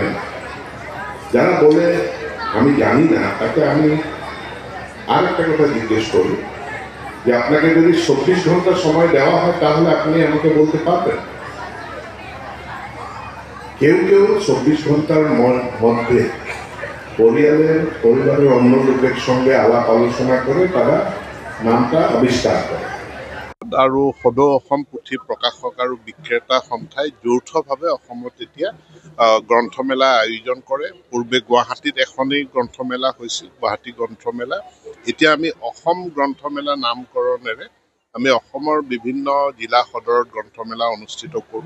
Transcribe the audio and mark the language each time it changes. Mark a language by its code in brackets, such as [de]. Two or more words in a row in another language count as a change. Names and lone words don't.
[bn] যারা বলে আমি জানি না, তাকে আমি আর একটা কথা জিজ্ঞেস করি যে আপনাকে যদি 24 ঘন্টা সময় দেওয়া হয় তাহলে আপনি আমাকে বলতে পারবেন? কেউ 24 ঘন্টার মধ্যে পরিবারের অন্য লোকের সঙ্গে আলাপ আলোচনা করে তারা নামটা আবিষ্কার করে। [as] আৰু সদৌ অসম পুথি প্ৰকাশক আৰু বিক্ৰেতা সন্থাই যৌথভাৱে অসমত এতিয়া গ্ৰন্থমেলা আয়োজন কৰে। পূৰ্বে গুৱাহাটীত এখনেই গ্ৰন্থমেলা হৈছিল, গুৱাহাটী গ্ৰন্থমেলা। এতিয়া আমি অসম গ্ৰন্থমেলা নামকৰণেৰে আমি অসমৰ বিভিন্ন জিলা সদৰত গ্ৰন্থমেলা অনুষ্ঠিত কৰোঁ।